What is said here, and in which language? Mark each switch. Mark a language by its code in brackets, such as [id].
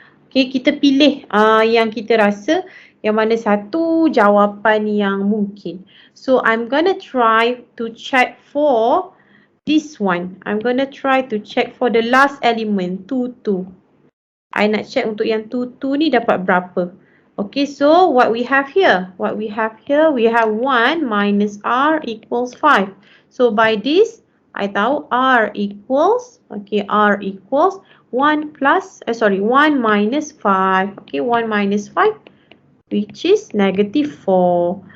[ms] Okay, kita pilih yang kita rasa yang mana satu jawapan yang mungkin. [en] So, I'm gonna try to check for this one. I'm gonna try to check for the last element, 2, 2. [ms] I nak check untuk yang 2, 2 ni dapat berapa. [en] Okay, so what we have here? We have 1 minus R equals 5. So by this, I tahu R equals, okay, R equals 1 minus 5. Okay, 1 minus 5, which is negative 4.